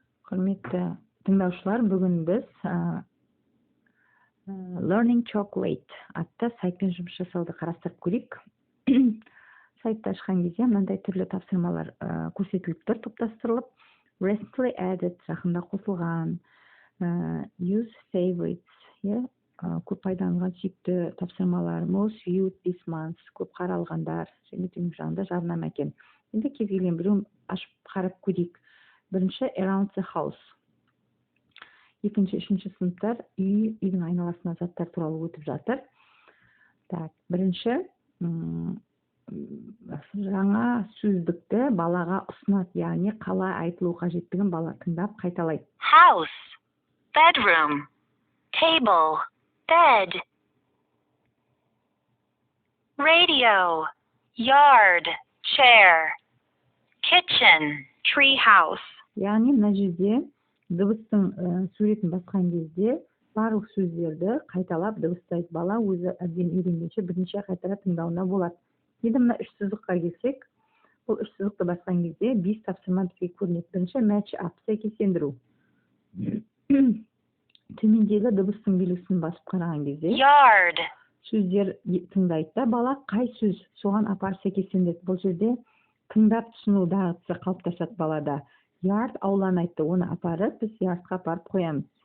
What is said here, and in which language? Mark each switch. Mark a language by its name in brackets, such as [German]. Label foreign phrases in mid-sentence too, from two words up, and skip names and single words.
[Kazakh] Құрметті тыңдаушылар, бүгін біз Learning Chocolate атты сайтпен жұмыс жасауды қарастырып көрейік. Сайтты ашқан кезде мынандай түрлі тапсырмалар көрсетіліп тұр, топтастырылып. [English] Recently added, [Kazakh] жақында қосылған, [English] use favorites, [Kazakh] көп пайдаланылған сүйікті тапсырмалар, [English] most viewed this month, [Kazakh] көп қаралғандар, және төменгі жағында жарнама екен. Енді кез келген біреуін ашып қарап көрейік. Бірінші [English] around the house. [Kazakh] Екінші, үшінші сыныптар үйдің айналасына заттар туралы өтіп жатыр. Так, бірінші жаңа сөздікті балаға ұсынады, яғни қалай айтылу қажеттігін бала тыңдап қайталайды. [English] House, bedroom, table, bed. Radio, yard, chair, kitchen, tree house. [Kazakh] Яғни мына жерде дыбыстың суретін басқан кезде барлық сөздерді қайталап дыбыстайды. Бала өзі әбден үйренгенше бірнеше қайтара тыңдауына болады. Енді мына үш сызыққа келсек, бұл үш сызықты басқан кезде 5 тапсырма бізге көрінеді. Бірінші [English] match up, [Kazakh] сәйкестендіру. Төмендегі дыбыстың белгісін басып қараған кезде Yard, сөздер тыңдайды да, бала қай сөз соған апарып сәйкестендіреді. Бұл жерде тыңдап түсіну дағдысы қалыптасады балада. Yard ауланы айтты, оны апарып, біз yardқа апарып қоямыз.